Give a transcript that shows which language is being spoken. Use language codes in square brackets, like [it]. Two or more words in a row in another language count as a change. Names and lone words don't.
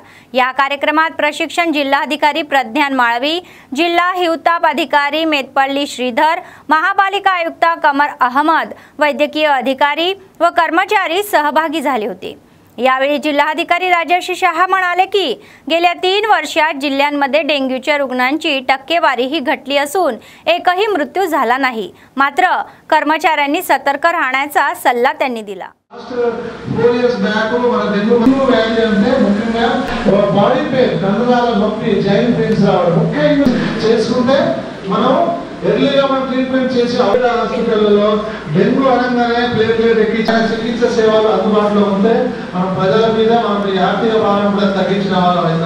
[mr] या कार्यक्रमात प्रशिक्षण जिल्हाधिकारी प्रज्ञान माळवी, जिल्हा हिवताप अधिकारी मेतपल्ली श्रीधर, महापालिका आयुक्त कमर अहमद, वैद्यकीय अधिकारी व कर्मचारी सहभागी झाले होते। यावेळी जिल्हाधिकारी राजश्री शहा म्हणाले की गेल्या 3 वर्षात जिल्ह्यांमध्ये डेंग्यूच्या रुग्णांची टक्केवारीही घटली असून एकही मृत्यू झाला नाही। मात्र कर्मचाऱ्यांनी सतर्क राहण्याचा सल्ला त्यांनी दिला। [te] ఎర్లీగా మనం ట్రీట్మెంట్ చేసి హాస్పిటల్లో డెంగ్యూ అనగానే ప్లేట్లెట్ ఎక్కించిన చికిత్స సేవలు అందుబాటులో ఉంటే మనం ప్రజల మీద మనం ఈ ఆర్థిక భారం కూడా తగ్గించిన వాళ్ళం అవుతాం।